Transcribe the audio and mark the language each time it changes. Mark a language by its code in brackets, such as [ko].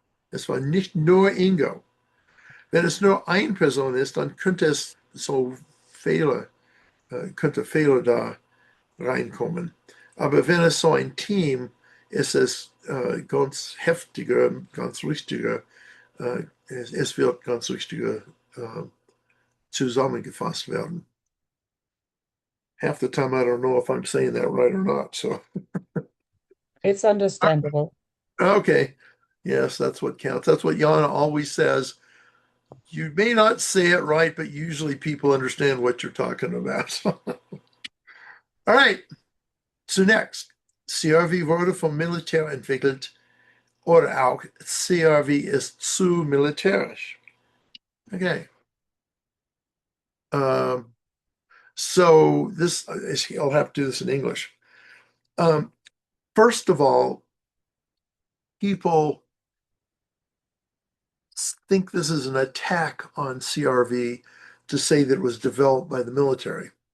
[de] Es war nicht nur Ingo. Wenn es nur eine Person ist, dann könnte es so Fehler da reinkommen. Aber wenn es so ein Team ist, es ganz heftiger, ganz richtiger, es wird ganz richtiger zusammengefasst werden. [en] Half the time I don't know if I'm saying that right or not. So It's understandable. okay, yes, that's what counts. That's what Jana always says. You may not say it right, but usually people understand what you're talking about. All right. [de] Zunächst, CRV wurde vom Militär entwickelt oder auch CRV ist zu militärisch. [en] Okay. So this, I'll have to do this in English. First of all, people think this is an attack on CRV to say that it was developed by the military.